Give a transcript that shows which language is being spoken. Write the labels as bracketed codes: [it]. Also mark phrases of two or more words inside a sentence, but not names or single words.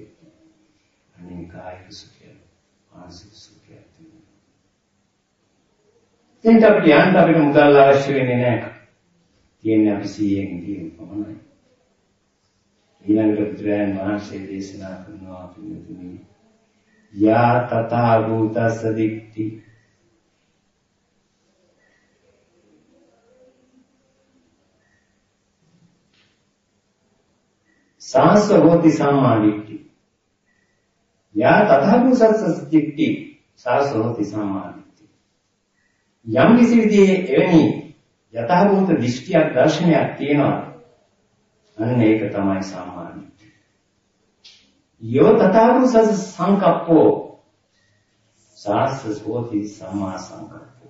[si] අනේ කායික සුඛය මානසික සුඛය තියෙනවා. අපිට මුදල් අවශ්‍ය වෙන්නේ නැහැ. තියෙන්නේ අපි 100න් තියෙන පමණයි. ඊළඟට බුදුරජාණන් වහන්සේ දේශනා කරනවා පිළිතුරු [pi] යා තථා භූතස්ස දික්ටි සාස්ස හෝති සම්මා දිට්ඨි. යා තථා භූතස්ස දික්ටි සාස්ස හෝති සම්මා දිට්ඨි. [si] යම් කිසි විදිහේ එවැනි යථාභූත දෘෂ්ටියක් දර්ශනයක් තියෙනවා අන්න ඒක තමයි සම්මා දිට්ඨිය. [pi] යෝ තථාගත සංකප්පෝ සාස්සෝති සම්මා සංකප්පෝ.